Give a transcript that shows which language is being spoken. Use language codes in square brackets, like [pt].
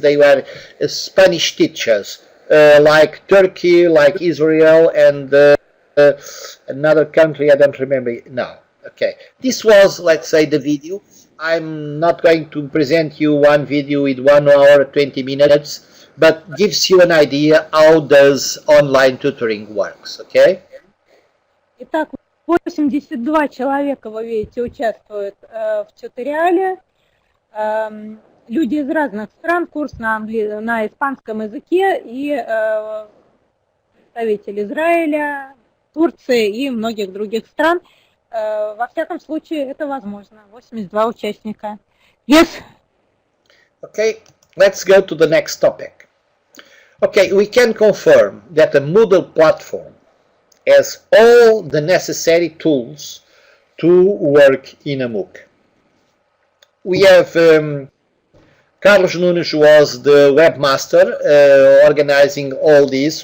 [en] They were Spanish teachers, like Turkey, like Israel, and another country I don't remember now. Okay, this was, let's say, the video. I'm not going to present you one video with 1 hour 20 minutes, but gives you an idea how does online tutoring works. Okay? [ru] Итак, 82 человека, вы видите, участвуют в тьюториале. люди из разных стран, курс на испанском языке, и представители Израиля, Турции и многих других стран. Во всяком случае, это возможно. 82 участника. [en] Yes? Okay, let's go to the next topic. Okay, we can confirm that a Moodle platform has all the necessary tools to work in a Mooc. We have Carlos Nunes was the webmaster organizing all this.